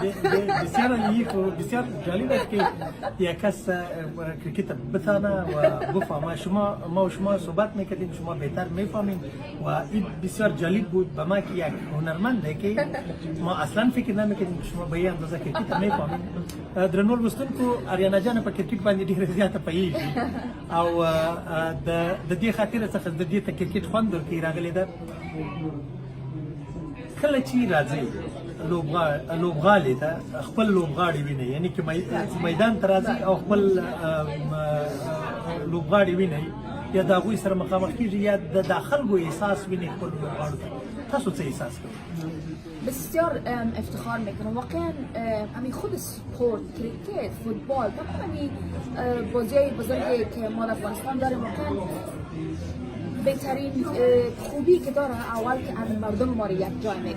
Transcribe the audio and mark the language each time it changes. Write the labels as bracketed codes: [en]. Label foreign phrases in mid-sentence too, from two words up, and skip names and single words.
[fa] بسیار عالی و بسیار جالب است که یک کس کرکت بتانه و بفهمه. ما و شما صحبت میکردیم، شما بهتر میفهمین و این بسیار جالب بود به ما که یک هنرمنده که ما اصلا فکر نمیکردیم شما به این اندازه کرکت میفهمین. [ps] درنو لوستونکو اریانا جان په کرکټ باندې ډیره زیاته پوهیږي او د دې خاطر څخه د دې ته کرکټ خوند ورکوي راغلی ده. کله چې راځي لوبغالي ته خپل لوبغاړي ویني یعنی چې میدان ته راځي او خپل لوبغاړي ویني یا د هغوی سره مخامخ کېږي یا د خلکو احساس ویني خپل لوبغاړو ته تاسو څه احساس کوئ؟ [fa] بسیار افتخار میکنم واقعا. همین خود سپورت کرکت فوتبال طبعا همین بازی‌های بزرگی که ما در افغانستان داریم واقعا بهترین خوبی که داره اول که مردم ما رو یک جای میکنه.